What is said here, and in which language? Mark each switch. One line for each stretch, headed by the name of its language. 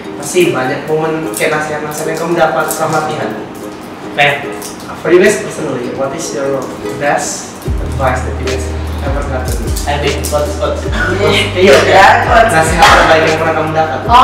Indonesian: Pasti banyak momen kayak nasihat-nasihat yang kamu dapat selama latihan.
English: For you guys personally, what is your best advice that you guys ever gotten?
Indonesian: Iya, nasihat terbaik yang pernah kamu dapat.